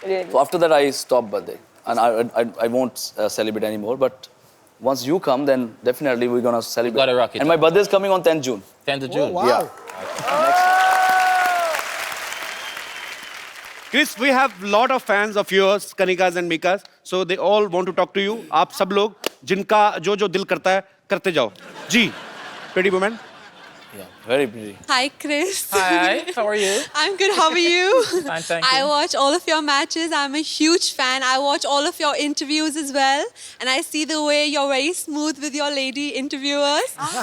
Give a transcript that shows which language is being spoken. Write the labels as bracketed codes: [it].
[en] So after that, I stopped birthday, and I won't celebrate anymore. But once you come, then definitely we're gonna celebrate. Gotta rock it. And my birthday is coming on 10th June. 10th of June. Oh, wow. Yeah. Chris, we have lot of fans of yours, Kanikas and Mikas. So they all want to talk to you. [hi] आप सब लोग जिनका जो दिल करता है करते जाओ. [en] जी, pretty woman. Yeah. Very pretty. Hi, Chris. Hi, how are you? I'm good. How are you? Fine, thank I you. watch all of your matches. I'm a huge fan. I watch all of your interviews as well. And I see the way you're very smooth with your lady interviewers.